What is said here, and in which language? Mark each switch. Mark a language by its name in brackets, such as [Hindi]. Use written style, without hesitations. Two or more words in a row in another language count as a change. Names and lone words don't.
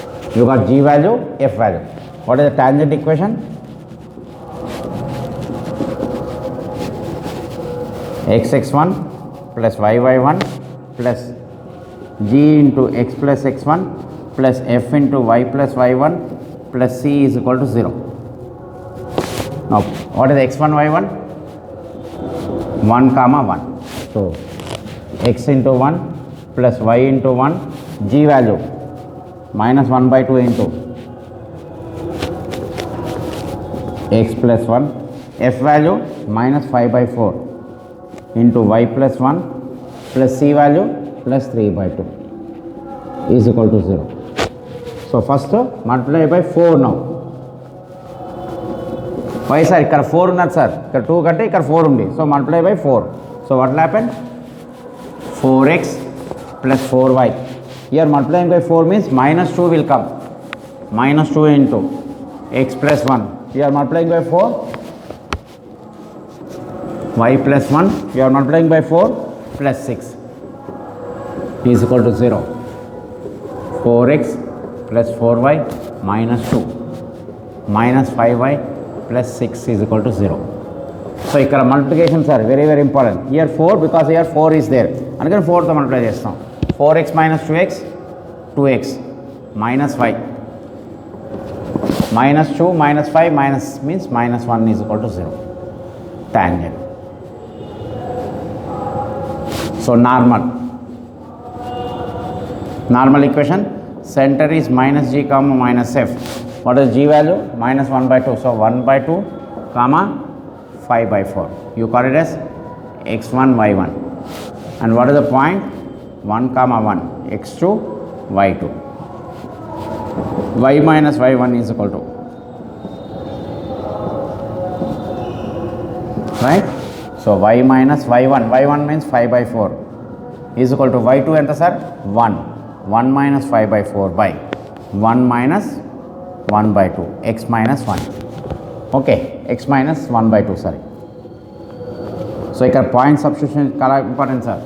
[English] You got g value, f value. What is the tangent equation? xx1 plus yy1 plus g into x plus x1 plus f into y plus y1 plus c is equal to 0. Now what is x1 y1? 1 comma 1. So x into 1 plus y into 1, g value minus 1 by 2 into x plus 1, f value minus 5 by 4 into y plus 1 plus c value plus 3 by 2 is equal to 0. So first multiply by 4 now. Why sir? [Telugu] ఇక్కడ 4 ఉన్నది [English] sir. [Telugu] ఇక్కడ 2 కంటే ఇక్కడ 4 ఉంది. [English] So multiply by 4. So what will happen? 4x plus 4y. Here multiplying by 4 means minus 2 will come. Minus 2 into x plus 1. Here multiplying by 4. Y plus 1. You are multiplying by 4 plus 6 is equal to 0. 4x plus 4y minus 2 minus 5y plus 6 is equal to 0. So ఇక్కడ multiplications are very very important. Here 4 because here 4 is there. [Telugu] అందుకని 4 తో multiply చేస్తాం. [English] 4x minus 2x 2x minus y minus 2 minus 5 minus means minus 1 is equal to 0. Tangent. So normal equation, center is minus g comma minus f. What is g value? Minus 1 by 2. So 1 by 2 comma 5 by 4. You call it as x1 y1. And what is the point? 1 comma 1 x2 y2. Y minus y1 is equal to, right? So y minus y1, y1 means 5 by 4 is equal to y2 enta sir? 1. 1 minus 5 by 4 by 1 minus 1 by 2, x minus 1. Okay, x minus 1 by 2, sorry. So here point substitution is important sir.